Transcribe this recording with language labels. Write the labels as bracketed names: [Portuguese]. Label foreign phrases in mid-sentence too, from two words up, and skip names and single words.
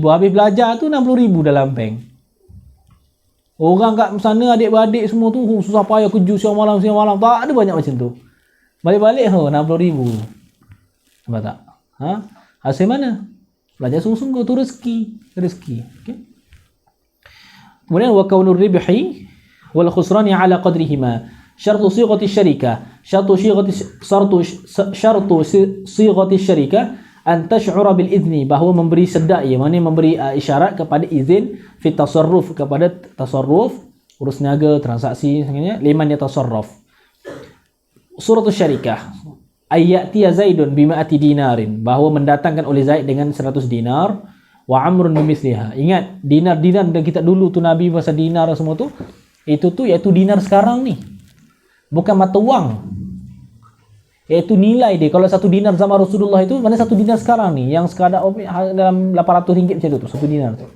[Malay] Habis belajar tu 60,000 dalam bank. Orang kat sana adik-beradik semua tu susah payah kerja siang malam. Tak ada banyak macam tu. Balik-balik 60,000. Nampak tak? Hasil mana? Belajar sungguh-sungguh tu rezeki. Okay? [Arabic] Kemudian وكون الربح والخسران على قدرهما. شرط صيغة الشركة. شرط صيغة الشركة أن تشعر بالإذن, [Malay] bahawa memberi sedar, mana memberi isyarat kepada izin [Arabic] في تصرف, [Malay] kepada tasarruf urus niaga, transaksi sebagainya, [Arabic] لمن يتصرف. صورة الشركة أتى زيد بمائة دينار, [Malay] bahawa mendatangkan oleh Zaid dengan 100 dinar, [Arabic] وعمرو بمثلها. [Malay] Ingat dinar dan kita dulu tu Nabi masa dinar semua tu, itu tu iaitu dinar sekarang ni, bukan mata wang, iaitu nilai dia. Kalau 1 dinar zaman Rasulullah itu, mana 1 dinar sekarang ni yang sekadar dalam 800 ringgit macam tu 1 dinar tu.